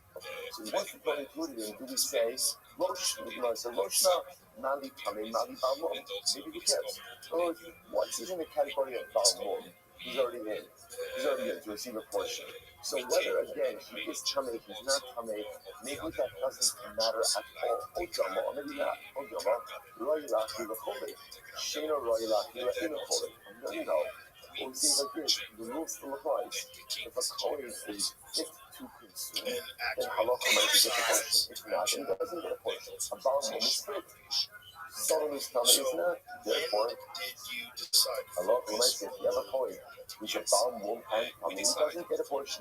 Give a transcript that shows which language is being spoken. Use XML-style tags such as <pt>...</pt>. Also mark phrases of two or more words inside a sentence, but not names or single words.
<en>So once the Torah included him, do we say,</en> <he>Rosh, so Roshna, Mali Tame, Mali Balmum?</he> <en>Maybe who cares? Or once he's in the category of Balmum, he's already in. He's already in to receive a portion. So whether again he is tame, he's not tame, maybe that doesn't matter at all. Ojama, or maybe not.</en> <he>Ojama, Roy Lachi L'Chole, Shena Roy Lachi L'Chole.</he> <en>No. What we say like this, the rule still applies. If a coin is fit to consume, then halacha might get a portion. If not, then he doesn't get a portion. A balmum is fit. Someone who's tame is not. Therefore, halacha might say, if you have a coin, which a balmum and he doesn't get a portion.</en>